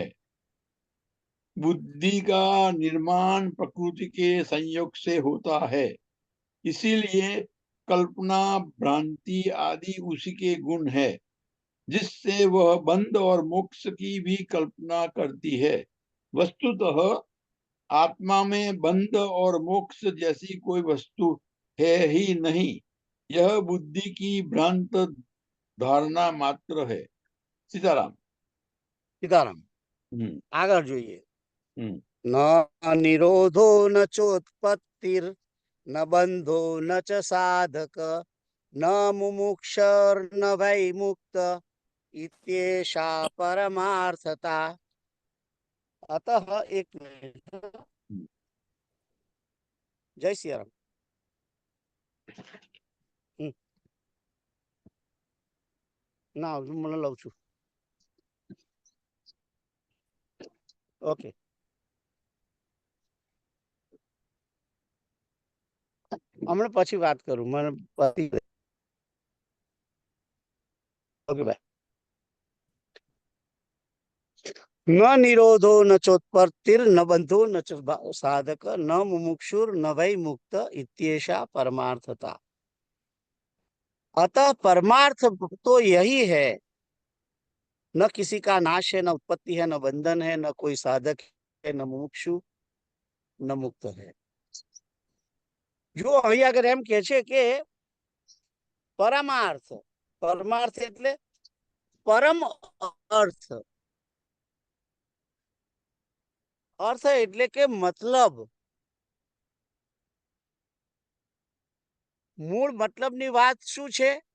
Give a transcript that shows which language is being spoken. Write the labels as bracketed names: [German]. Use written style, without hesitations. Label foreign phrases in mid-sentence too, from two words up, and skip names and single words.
[Hindi] बुद्धि का निर्माण प्रकृति के संयोग से होता है, इसीलिए कल्पना, भ्रांति आदि उसी के गुण है, जिससे वह बंध और मोक्ष की भी कल्पना करती है। वस्तुतः आत्मा में बंध और मोक्ष जैसी कोई वस्तु है ही नहीं, यह बुद्धि की भ्रांत धारणा मात्र है। सीताराम। [Gujarati] सीताराम। આગળ જોઈએ. [Sanskrit] न निरोधो न चोत्पत्तिर न बंधो न च साधक न मुमुक्षर न वै मुक्त इत्येषा परमार्थता. [Hindi] अतः एक मिनिट. जय श्री राम. [Gujarati] ના મને લઉં છું. ઓકે, હમણાં પછી વાત કરું. મને ઓકે બાય. [Sanskrit] न निरोधो न चोत्पत्तिर न बंधो ન साधक न मुमुक्षुर न वै मुक्त इत्येषा परमार्थता. [Hindi] अतः परमार्थ तो यही है, न किसी का नाश है, न उत्पत्ति है, न बंधन है, न कोई साधक है, न मुमुक्षु, न मुक्त है. [Gujarati] जो અહીં આગળ એમ કે છે કે પરમાર્થ, પરમાર્થ એટલે પરમ અર્થ. અર્થ એટલે કે મતલબ. મૂળ મતલબની વાત શું છે?